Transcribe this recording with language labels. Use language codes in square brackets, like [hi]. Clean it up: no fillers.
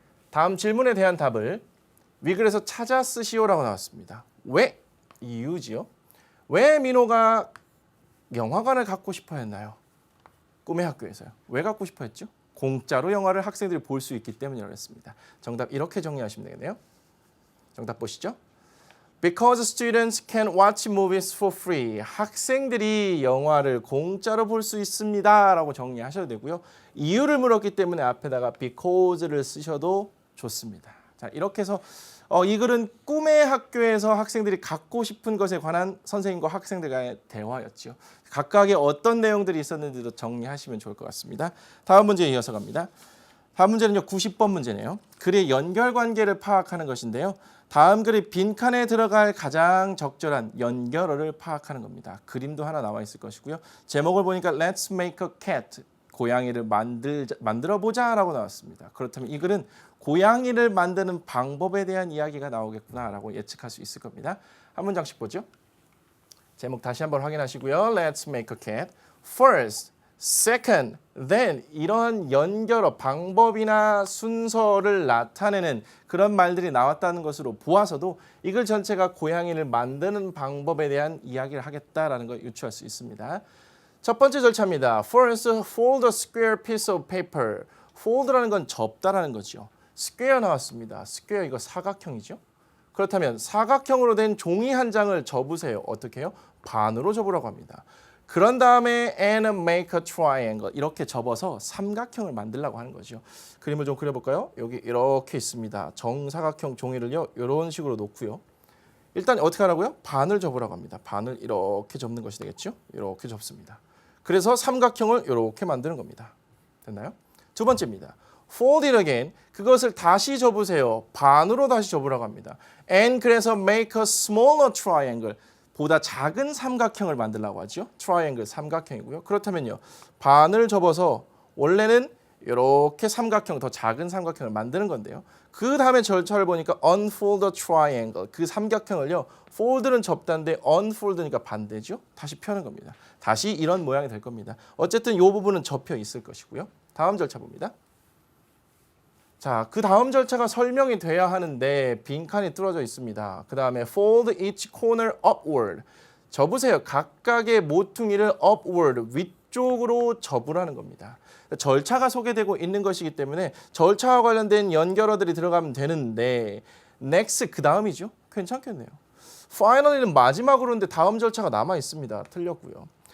[ko] 다음 질문에 대한 답을 위글에서 찾아 쓰시오라고 나왔습니다. 왜? 이유지요. 왜 민호가 영화관을 갖고 싶어 했나요? 꿈의 학교에서요. 왜 갖고 싶어 했죠? 공짜로 영화를 학생들이 볼 수 있기 때문이라고 했습니다. 정답 이렇게 정리하시면 되겠네요. 정답 보시죠. [en] Because students can watch movies for free. [ko] 학생들이 영화를 공짜로 볼 수 있습니다. 라고 정리하셔도 되고요. 이유를 물었기 때문에 앞에다가 because를 쓰셔도 좋습니다. 자, 이렇게 해서 이 글은 꿈의 학교에서 학생들이 갖고 싶은 것에 관한 선생님과 학생들과의 대화였죠. 각각의 어떤 내용들이 있었는지도 정리하시면 좋을 것 같습니다. 다음 문제에 이어서 갑니다. 다음 문제는요. 90번 문제네요. 글의 연결관계를 파악하는 것인데요. 다음 글의 빈칸에 들어갈 가장 적절한 연결어를 파악하는 겁니다. 그림도 하나 나와 있을 것이고요. 제목을 보니까 [en] Let's make a cat. [ko] 고양이를 만들어보자 라고 나왔습니다. 그렇다면 이 글은 고양이를 만드는 방법에 대한 이야기가 나오겠구나라고 예측할 수 있을 겁니다. 한 문장씩 보죠. 제목 다시 한번 확인하시고요. [en] Let's make a cat. [ko] First, second, then 이런 연결어, 방법이나 순서를 나타내는 그런 말들이 나왔다는 것으로 보아서도 이 글 전체가 고양이를 만드는 방법에 대한 이야기를 하겠다라는 걸 유추할 수 있습니다. 첫 번째 절차입니다. [en] First, fold a square piece of paper. [ko] fold라는 건 접다라는 거죠. square 나왔습니다. square 이거 사각형이죠. 그렇다면 사각형으로 된 종이 한 장을 접으세요. 어떻게 해요? 반으로 접으라고 합니다. 그런 다음에 [en] and make a triangle. [ko] 이렇게 접어서 삼각형을 만들려고 하는 거죠. 그림을 좀 그려볼까요? 여기 이렇게 있습니다. 정사각형 종이를요. 이런 식으로 놓고요. 일단 어떻게 하라고요? 반을 접으라고 합니다. 반을 이렇게 접는 것이 되겠죠? 이렇게 접습니다. 그래서 삼각형을 이렇게 만드는 겁니다. 됐나요? 두 번째입니다. [en] Fold it again. [ko] 그것을 다시 접으세요. 반으로 다시 접으라고 합니다. [en] And [ko] 그래서 [en] make a smaller triangle. [ko] 보다 작은 삼각형을 만들라고 하죠. 트라이앵글 삼각형이고요. 그렇다면요. 반을 접어서 원래는 이렇게 삼각형, 더 작은 삼각형을 만드는 건데요. 그 다음에 절차를 보니까 [en] unfold a triangle. [ko] 그 삼각형을요. fold는 접다인데 unfold니까 반대죠. 다시 펴는 겁니다. 다시 이런 모양이 될 겁니다. 어쨌든 이 부분은 접혀 있을 것이고요. 다음 절차 봅니다. 자, 그 다음 절차가 설명이 돼야 하는데 빈칸이 뚫어져 있습니다. 그 다음에 [en] fold each corner upward. [ko] 접으세요. 각각의 모퉁이를 upward, 위쪽으로 접으라는 겁니다. 절차가 소개되고 있는 것이기 때문에 절차와 관련된 연결어들이 들어가면 되는데 next 그 다음이죠. 괜찮겠네요. finally는 마지막으로인데 다음 절차가 남아 있습니다. 틀렸고요.